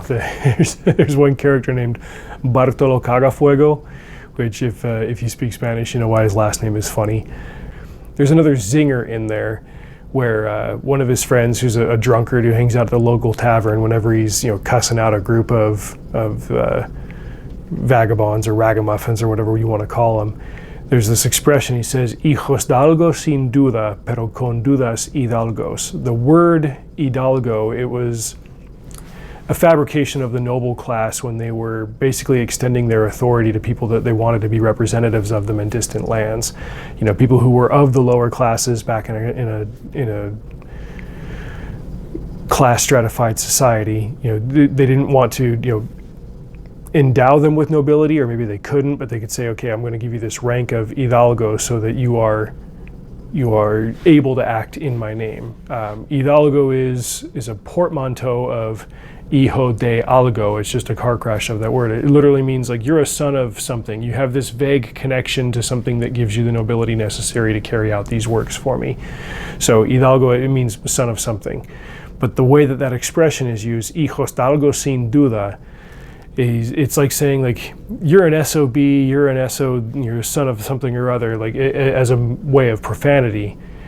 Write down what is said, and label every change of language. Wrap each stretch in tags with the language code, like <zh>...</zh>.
<en>There's one character named Bartolo Cagafuego, which if you speak Spanish, you know why his last name is funny. There's another zinger in there where one of his friends, who's a drunkard who hangs out at the local tavern, whenever he's cussing out a group of vagabonds or ragamuffins or whatever you want to call them, there's this expression.</en> <es>He says, "Hijos de algo sin duda, pero con dudas hidalgos."</es> <en>The word hidalgo, it was a fabrication of the noble class when they were basically extending their authority to people that they wanted to be representatives of them in distant lands. People who were of the lower classes back in a class stratified society. They didn't want to endow them with nobility, or maybe they couldn't, but they could say, okay, I'm going to give you this rank of hidalgo so that you are able to act in my name. Hidalgo is a portmanteau of</en> <es>hijo de algo.</es> <en>It's just a car crash of that word. It literally means like you're a son of something. You have this vague connection to something that gives you the nobility necessary to carry out these works for me. So hidalgo, it means son of something. But the way that expression is used,</en> <es>hijos de algo sin duda,</es> <en>it's like saying like you're an SOB, you're a son of something or other, like as a way of profanity.</en>